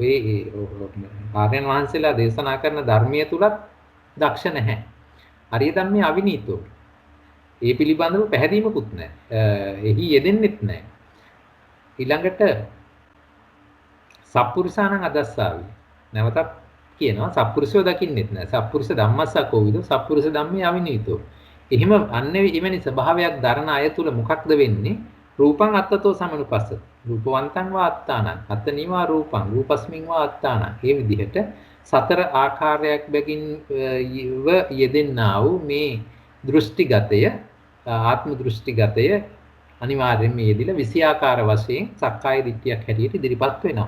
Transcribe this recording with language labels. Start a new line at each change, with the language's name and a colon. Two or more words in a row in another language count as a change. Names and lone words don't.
Sinhala: ඒ ආර්යයන් වහන්සේලා දේශනා කරන ධර්මයේ තුලත් දක්ෂ නැහැ.
Pali: අරිය ධම්මේ අවිනීතෝ.
Sinhala: ඒ පිළිබඳව පැහැදීමකුත් නෑ. එහි යෙදෙන්නෙත් නෑ. ඊළඟට
Pali: සප්පුරිසාණං අදස්සාවි.
Sinhala: නැවතත් කියනවා සප්පුරිසෝ දකින්නෙත් නෑ.
Pali: සප්පුරිස ධම්මස්ස අකෝවිදෝ සප්පුරිස ධම්මේ අවිනීතෝ.
Sinhala: එහෙම අන්නේ එවැනි ස්වභාවයක් දරන අය තුල මොකක්ද වෙන්නේ?
Pali: රූපං අත්තතෝ සමනුපස්සති. රූපවන්තං වා අත්තානං අත්තනිවා රූපං රූපස්මින් වා අත්තානං.
Sinhala: මේ විදිහට සතර ආකාරයක් බැගින් යෙදෙන්නා වූ මේ දෘෂ්ටිගතය ආත්ම දෘෂ්ටිගතය අනිවාර්යයෙන්ම යෙදිලා විෂයාකාර වශයෙන් සක්කාය දිට්ඨියක් හැටියට ඉදිරිපත් වෙනවා.